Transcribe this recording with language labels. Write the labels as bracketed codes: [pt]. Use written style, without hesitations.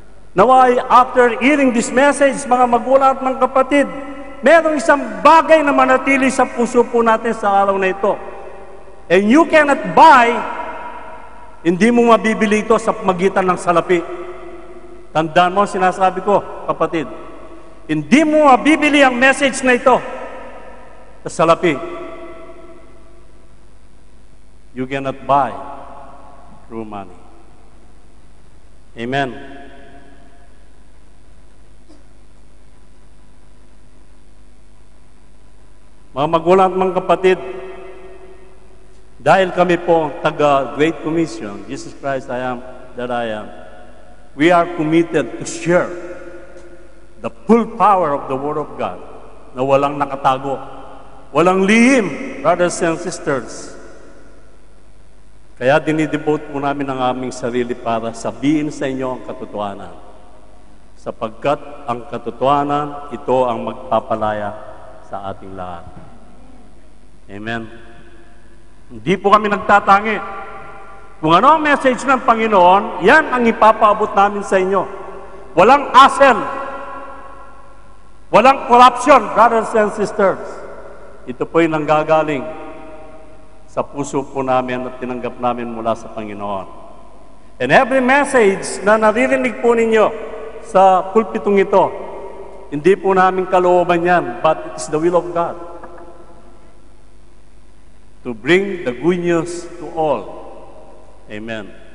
[tl] Naway, after hearing this message, mga magulang at mga kapatid, merong isang bagay na manatili sa puso po natin sa araw na ito. [en] And you cannot buy, [tl] hindi mo mabibili ito sa magitan ng salapi. Tandaan mo, sinasabi ko, kapatid, hindi mo mabibili ang message na ito sa salapi. [en] You cannot buy through money. Amen. [tl] Mga magulang at mga kapatid, dahil kami po taga [en] Great Commission, Jesus Christ I am that I am, we are committed to share the full power of the Word of God [tl] na walang nakatago, walang lihim, [en] brothers and sisters. [tl] Kaya dinidevote po namin ang aming sarili para sabihin sa inyo ang katotohanan. Sapagkat ang katotohanan, ito ang magpapalaya sa ating lahat. Amen. Hindi po kami nagtatangi. Kung ano ang message ng Panginoon, yan ang ipapaabot namin sa inyo. Walang asel. [en] Walang corruption, brothers and sisters. [tl] Ito po'y nanggagaling sa puso po namin at tinanggap namin mula sa Panginoon. [en] And every message [tl] na naririnig po ninyo sa pulpitong ito, hindi po namin kalooban yan, [en] but it is the will of God to bring the good news to all. Amen.